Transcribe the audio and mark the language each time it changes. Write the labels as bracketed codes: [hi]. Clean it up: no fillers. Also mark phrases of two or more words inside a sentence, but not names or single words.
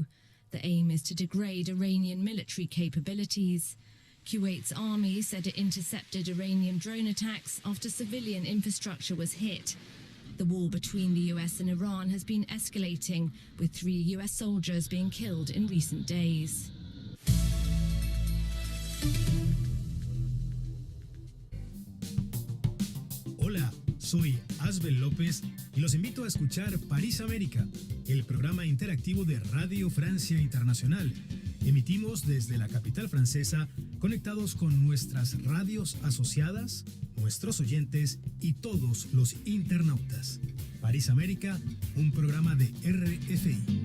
[en] The aim is to degrade Iranian military capabilities. Kuwait's army said it intercepted Iranian drone attacks after civilian infrastructure was hit. The war between the US and Iran has been escalating, with 3 US soldiers being killed in recent days. [es] Hola, soy Asbel López y los invito a escuchar París América, el programa interactivo de Radio Francia Internacional. Emitimos desde la capital francesa, conectados con nuestras radios asociadas, nuestros oyentes y todos los internautas. París América, un programa de RFI.